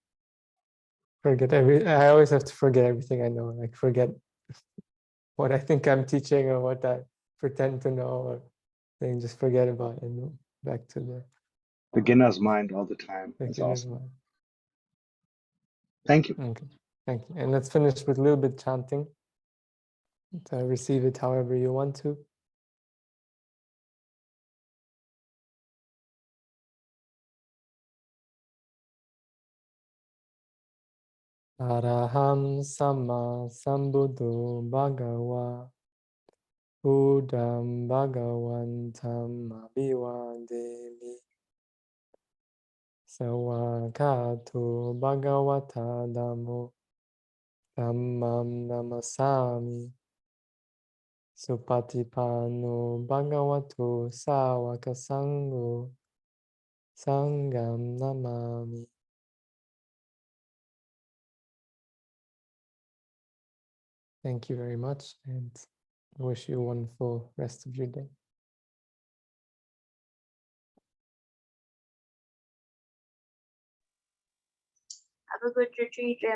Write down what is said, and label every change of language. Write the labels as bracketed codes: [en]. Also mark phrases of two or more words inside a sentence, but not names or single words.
[en] I always have to forget everything I know, like forget what I think I'm teaching or what I pretend to know, or then just forget about it and back to the beginner's mind all the time. That's awesome. Mind. Thank you. Okay, thank you. And let's finish with a little bit chanting. So receive it however you want to. [pi] Araham Samma Sambuddho Bhagava Buddham Bhagavantam Abhivademi Sawakatu Bhagavata Dhammo Dhammam Namasami Supatipano Bhagavato Sawaka Sangho Sangam Namami. [en] Thank you very much, and I wish you a wonderful rest of your day. Have a good retreat.